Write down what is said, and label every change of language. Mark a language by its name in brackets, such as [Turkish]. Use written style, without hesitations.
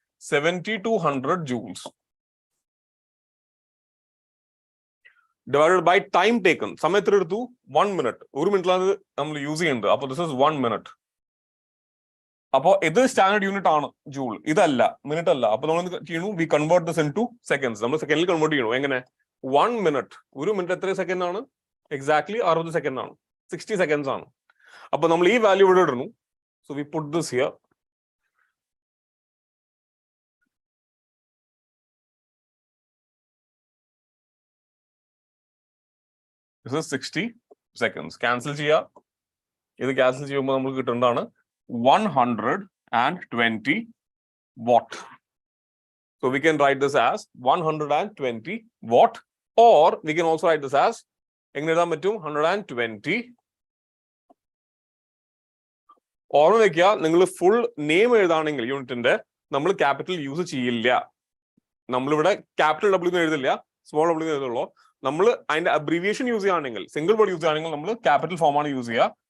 [English] 7200 joules divided by time taken. [Malayalam] സമയം എത്ര എടുത്തു? 1 minute. ഒരു മിനിറ്റിലാണ് നമ്മൾ യൂസ് ചെയ്യുന്നത്. അപ്പൊ [English] This is 1 minute. [Malayalam] അപ്പോ ഇത് സ്റ്റാൻഡേർഡ് യൂണിറ്റ് ആണ് ജൂൾ, ഇതല്ല, മിനിറ്റ് അല്ല. അപ്പൊ നമ്മൾ ചെയ്യണു? [English] We convert this into seconds. [Malayalam] നമ്മൾ സെക്കൻഡിൽ കൺവേർട്ട് ചെയ്യണു. എങ്ങനെ? 1 minute, ഒരു മിനിറ്റ് എത്ര സെക്കൻഡ് ആണ്? എക്സാക്ട്ലി 60 സെക്കൻഡ് ആണ്, 60 സെക്കൻഡ്സ് ആണ്. അപ്പൊ നമ്മൾ ഈ വാല്യൂ ഇവിടെ ഇടുന്നു. [English] So we put this here. This is 60 seconds. [Malayalam] Cancel ചെയ്യാം. ഇത് ക്യാൻസൽ ചെയ്യുമ്പോൾ നമുക്ക് കിട്ടുന്നതാണ് 120 watt. [English] So we can write this as 120 watt, or we can also write this as [Malayalam] എങ്ങനെ എഴുതാൻ പറ്റും? 120. ഓർമ്മ വെക്കുക, നിങ്ങൾ ഫുൾ നെയിം എഴുതാണെങ്കിൽ യൂണിറ്റിന്റെ നമ്മൾ ക്യാപിറ്റൽ യൂസ് ചെയ്യില്ല. നമ്മളിവിടെ ക്യാപിറ്റൽ ഡബ്ല്യൂ എഴുതില്ല, സ്മോൾ ഡബ്ല്യൂ എഴുതുള്ളൂ. നമ്മൾ അതിന്റെ അബ്രീവിയേഷൻ യൂസ് ചെയ്യുകയാണെങ്കിൽ, സിംഗിൾ വേർഡ് യൂസ് ചെയ്യുകയാണെങ്കിൽ നമ്മൾ ക്യാപിറ്റൽ ഫോം ആണ് യൂസ് ചെയ്യുക.